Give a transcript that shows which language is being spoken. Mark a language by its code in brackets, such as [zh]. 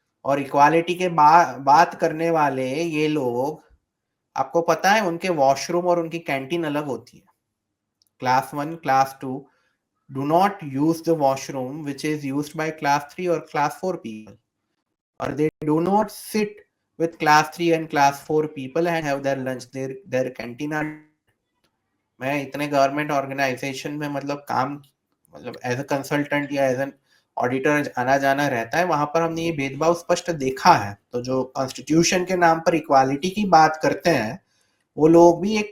[hi] और इक्वालिटी के बात करने वाले ये लोग, आपको पता है उनके वॉशरूम और उनकी कैंटीन अलग होती है। [en] Class 1, class 2 do not use the washroom which is used by class 3 or class 4 people, or they do not sit with class 3 and class 4 people and have their lunch. Their canteen are, [hi] मैं इतने government organisation में मतलब काम, मतलब [en] as a consultant [hi] या [en] as an auditor [hi] आना जाना रहता है, वहां पर हमने ये भेदभाव स्पष्ट देखा है। तो जो कॉन्स्टिट्यूशन के नाम पर इक्वालिटी की बात करते हैं, वो लोग भी एक